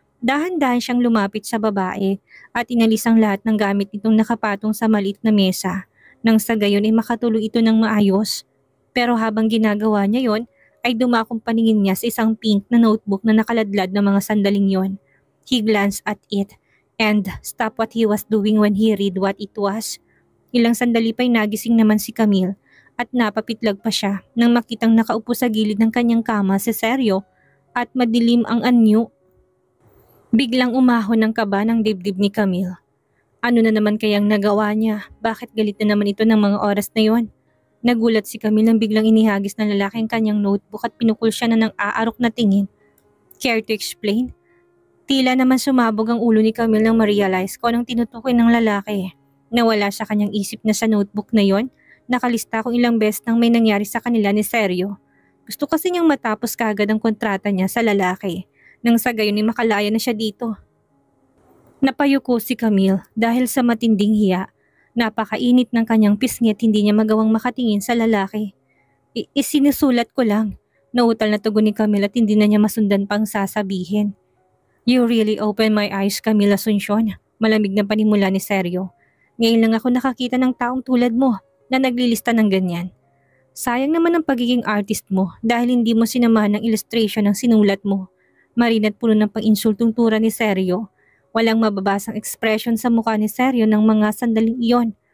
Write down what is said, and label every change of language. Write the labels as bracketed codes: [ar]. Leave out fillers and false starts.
[tl] Dahan-dahan siyang lumapit sa babae at inalis ang lahat ng gamit nitong nakapatong sa maliit na mesa, nang sa gayon ay makatulog ito ng maayos. Pero habang ginagawa niya yon, ay dumakong paningin niya sa isang pink na notebook na nakaladlad ng mga sandaling yon. [en] He glanced at it and stopped what he was doing when he read what it was. [tl] Ilang sandali pa'y nagising naman si Camille at napapitlag pa siya nang makitang nakaupo sa gilid ng kanyang kama si Sergio at madilim ang anyo. Biglang umahon ng kaba ng dibdib ni Camille. Ano na naman kayang nagawa niya? Bakit galit na naman ito ng mga oras na yon? Nagulat si Camille nang biglang inihagis ng lalaki ang kanyang notebook at pinukul siya na ng aarok na tingin. [en] Care to explain? [tl] Tila naman sumabog ang ulo ni Camille nang ma-realize kung anong tinutukoy ng lalaki. Nawala sa kanyang isip na sa notebook na yon, nakalista kung ilang beses nang may nangyari sa kanila ni Sergio. Gusto kasi niyang matapos kaagad ang kontrata niya sa lalaki, nang sa gayon ay makalaya na siya dito. Napayuko si Camille dahil sa matinding hiya. Napakainit ng kanyang pisngi at hindi niya magawang makatingin sa lalaki. Isinusulat ko lang. Nautal na tugon ni Camille at hindi na niya masundan pang sasabihin. [en] You really opened my eyes, Camille Asuncion. [tl] Malamig na panimula ni Sergio. Ngayon lang ako nakakita ng taong tulad mo na naglilista ng ganyan. Sayang naman ang pagiging artist mo dahil hindi mo sinamahan ng illustration ng sinulat mo. Marin at puno ng pang-insultong tura ni Sergio. Walang mababasang expression sa mukha ni Sergio ng mga sandaling iyon.